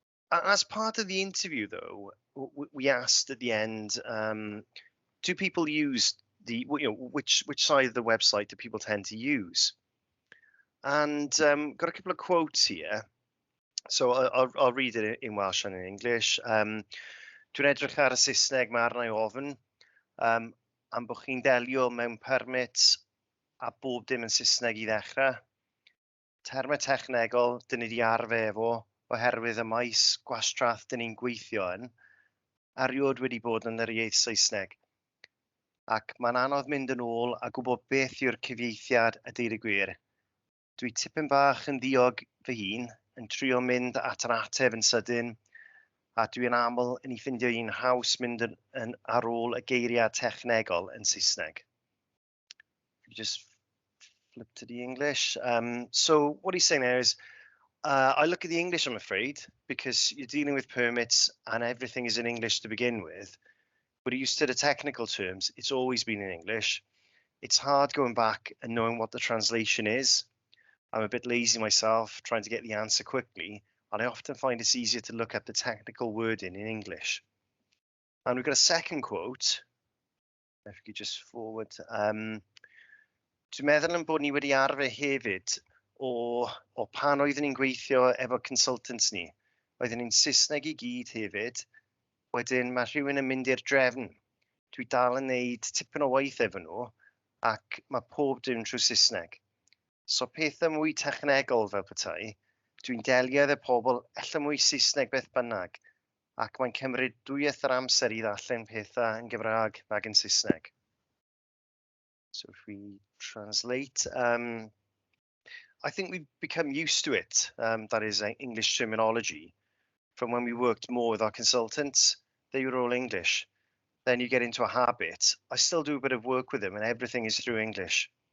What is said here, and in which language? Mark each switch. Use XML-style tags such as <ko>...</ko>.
<en>As part of the interview, though, we asked at the end, do people use which side of the website do people tend to use? And got a couple of quotes here. So I'll read it in Welsh and in English.</en> <cy>Dwi'n edrych ar y Saesneg ma arna I ofyn am bod chi'n delio mewn permit a bob dim yn Saesneg I ddechrau. Termau technegol dyn ni 'di arfer efo oherwydd y maes gwastraff dyn ni'n gweithio yn erioed wedi bod yn yr iaith Saesneg. Ac mae'n anodd mynd yn ôl a gwybod beth yw'r cyfieithiad a deud y gwir. Dwi tipyn bach yn ddiog fy hun, yn trio mynd at yr ateb yn sydyn, a dwi'n aml yn ei ffindio un haws mynd yn ar ôl y geiriau technegol yn Saesneg.</cy> <en>Just flip to the English. So what he's saying there is, I look at the English, I'm afraid, because you're dealing with permits and everything is in English to begin with. But used to the technical terms, it's always been in English. It's hard going back and knowing what the translation is. I'm a bit lazy myself, trying to get the answer quickly, and I often find it's easier to look up the technical wording in English. And we've got a second quote. If you could just forward.</en> <cy>Dwi'n meddwl yn bod ni wedi arfer hefyd o pan oeddwn ni'n gweithio efo consultants ni. Oeddwn ni'n Saesneg I gyd hefyd. Wedyn mae rhywun yn mynd i'r drefn. Dwi dal yn neud tipyn o waith efo nhw ac mae pob dim trwy Saesneg. So pethau mwy technegol fel petai, dwi'n delio efo pobl ella mwy Saesneg beth bynnag ac mae'n cymryd dwyeth yr amser I ddarllen pethau yn Gymraeg nag yn Saesneg.</cy> <en>So if we translate, I think we've become used to it, that is English terminology, from when we worked more with our consultants. They were all English. Then you get into a habit. I still do a bit of work with them and everything is through English.</en>